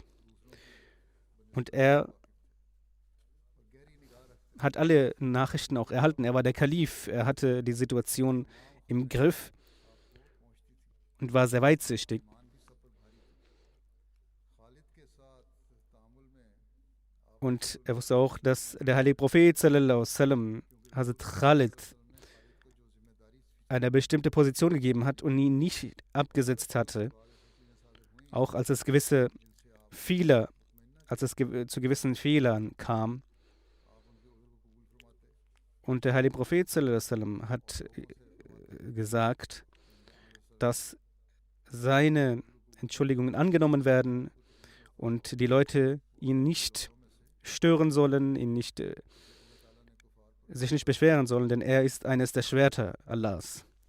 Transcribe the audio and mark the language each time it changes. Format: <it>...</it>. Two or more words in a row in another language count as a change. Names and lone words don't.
<de>Und er hat alle Nachrichten auch erhalten. Er war der Kalif, er hatte die Situation im Griff und war sehr weitsichtig. Und er wusste auch, dass der heilige Prophet</de> <ar>صلى الله عليه وسلم</ar> <de>Hazrat Khalid eine bestimmte Position gegeben hat und ihn nicht abgesetzt hatte, auch als es gewisse Fehler, zu gewissen Fehlern kam. Und der heilige Prophet</de> <ar>صلى الله عليه وسلم</ar> <de>hat gesagt, dass seine Entschuldigungen angenommen werden und die Leute ihn nicht stören sollen, sich nicht beschweren sollen, denn er ist eines der Schwerter Allahs.</de>